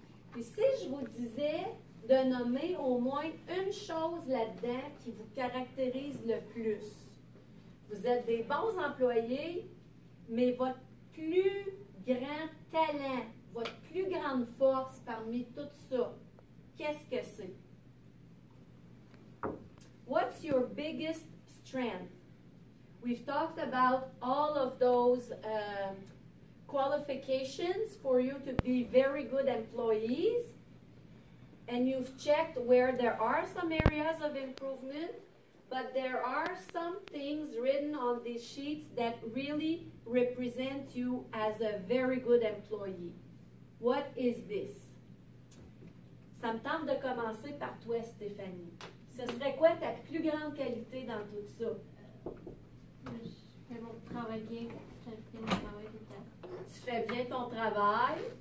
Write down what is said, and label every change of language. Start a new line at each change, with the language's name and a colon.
French: Puis si je vous disais de nommer au moins une chose là-dedans qui vous caractérise le plus. Vous êtes des bons employés, mais votre plus grand talent, votre plus grande force parmi tout ça, qu'est-ce que c'est?
English: What's your biggest strength? We've talked about all of those qualifications for you to be very good employees, and you've checked where there are some areas of improvement, but there are some things written on these sheets that really represent you as a very good employee. What is this?
French: Ça me tente de commencer par toi, Stéphanie. Ce serait quoi ta plus grande qualité dans tout ça? Je fais mon travail bien, je fais mon travail tout le temps. Tu fais bien ton travail.